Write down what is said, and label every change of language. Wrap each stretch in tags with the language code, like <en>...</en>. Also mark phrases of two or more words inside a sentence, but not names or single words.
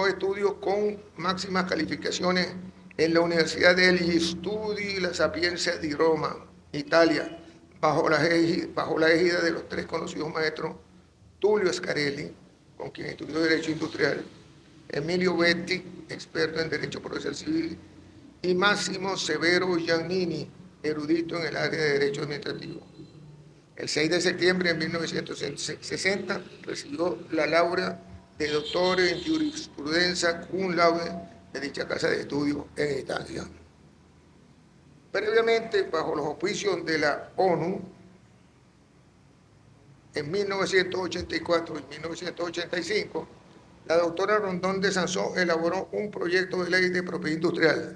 <es>estudios con máximas calificaciones en la Universidad degli Studi La Sapienza di Roma, Italia, bajo la égida de los 3 conocidos maestros Tullio Scarelli, con quien estudió Derecho Industrial, Emilio Betti, experto en Derecho Procesal Civil, y Máximo Severo Giannini, erudito en el área de Derecho Administrativo. El 6 de septiembre de 1960 recibió la laurea de doctor en jurisprudencia</es> <la>cum laude</la> <es>de dicha casa de estudios en Italia. Previamente, bajo los auspicios de la ONU, en 1984 y 1985, la doctora Rondón de Sansó elaboró un proyecto de ley de propiedad industrial.</es>